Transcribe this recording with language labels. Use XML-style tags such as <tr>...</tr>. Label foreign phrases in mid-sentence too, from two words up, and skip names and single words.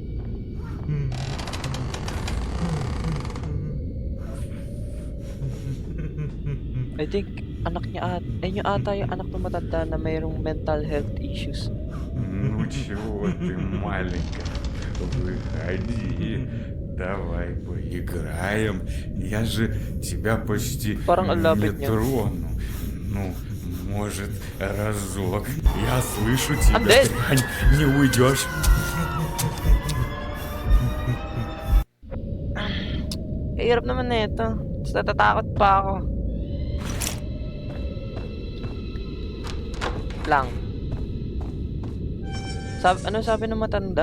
<en>I think</en> <tl>anak niya yun ata yung anak ng matanda na mayroong</tl> <en>mental health issues.</en> <ru>Ну чего ты, маленькая, выходи. Давай поиграем. Я же тебя почти</ru> <tl>Parang ang</tl> <ru>не</ru> <tl>lapit niya.</tl> <ru>трону. Ну, может, разок. Я слышу тебя, Ande! дрянь. Не уйдешь.</ru> <tl>Hirap naman na ito. Tapos natatakot pa ako. Lang. Ano sabi ng matanda?</tl>